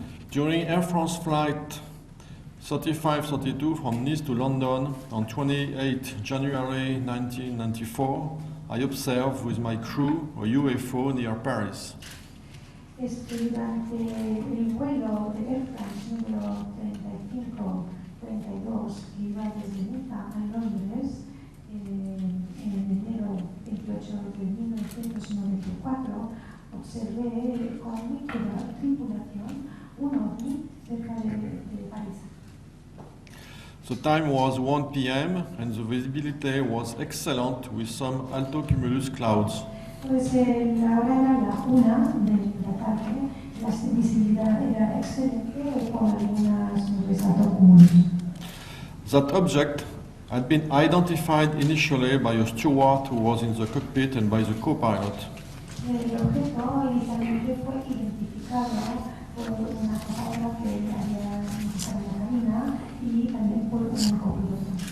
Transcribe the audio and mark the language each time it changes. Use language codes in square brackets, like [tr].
[en] During Air France flight 3532 from Nice to London on 28 January 1994, I observed with my crew a UFO near Paris. [es] Durante el vuelo de Air France número 3532 que iba desde Niza a Londres en enero 28 de 1994, observé con mi tripulación un ovni cerca de París. [en] The time was 1 p.m. and the visibility was excellent with some altocumulus clouds. [es] Pues la hora era la 1 de la tarde, la visibilidad era excelente con algunas nubes altocumulus. [en] That object had been identified initially by a steward who was in the cockpit and by the co-pilot. [es] El objeto inicialmente fue identificado por una compañera que había estado en la cabina y también por un copiloto.